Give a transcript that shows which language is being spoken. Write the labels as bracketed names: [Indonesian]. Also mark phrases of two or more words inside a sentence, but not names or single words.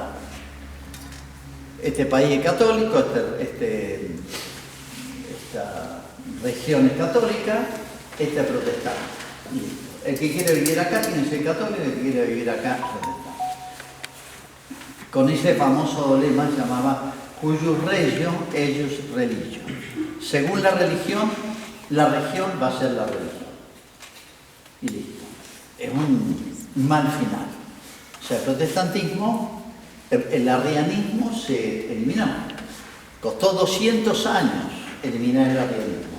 [Spanish] Este país es católico, esta región es católica, esta es protestante. El que quiere vivir acá tiene que ser católico, el que quiere vivir acá protestante. Con ese famoso lema se llamaba [Latin] Cuius regio, eius religio. [Spanish] Según la región va a ser la religión. Y listo. Es un mal final. O sea, el protestantismo, el arrianismo se eliminó. Costó 200 años eliminar el arrianismo.